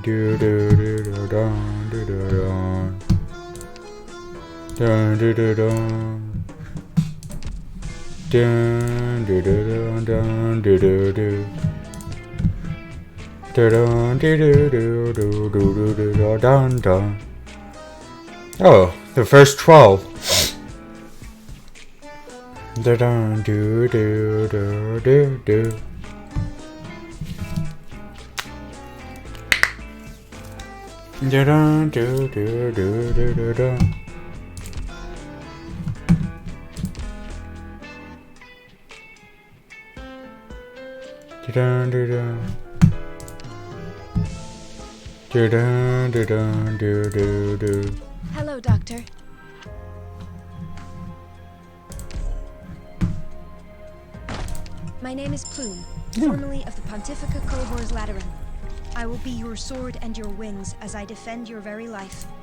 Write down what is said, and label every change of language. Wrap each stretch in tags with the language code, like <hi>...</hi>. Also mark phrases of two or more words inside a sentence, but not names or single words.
<en>Do-do-do-da-dun, do-do-dun. Dun-do-do-dun. Dun-do-do-dun-dun, do-do-do. Da-dun, do-do-do-do-do-do-do-dun-dun. Oh, the first 12. Da dun do do do do do. Da dun do do do do do do. Da dun do do. Da dun do dun do do do. Hello, Doctor. My name is Plume, formerly of the Pontifica Cohors Lateran. I will be your sword and your wings as I defend your very life.</en>